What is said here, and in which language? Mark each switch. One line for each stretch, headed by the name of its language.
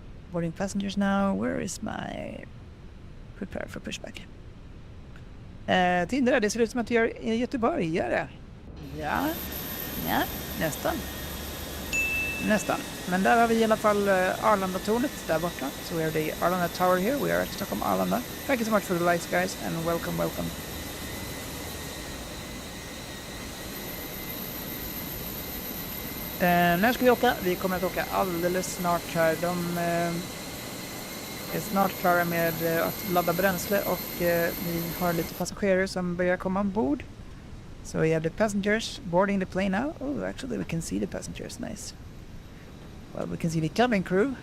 English: Boarding passengers now. Where is my prepare for pushback?
Swedish: Tinder, det ser ut som att jag är i Göteborg. Gör det? Ja, nästan. Men där har vi i alla fall Arlanda-tornet där borta.
English: So we have the Arlanda Tower here. We are at Stockholm Arlanda. Thank you so much for the likes guys and welcome.
Swedish: När ska vi åka? Vi kommer att åka alldeles snart här. är snart klara med att ladda bränsle och vi har lite passagerare som börjar komma ombord.
English: So we have the passengers boarding the plane now. Oh, actually we can see the passengers, nice. Well, we can see the cabin crew.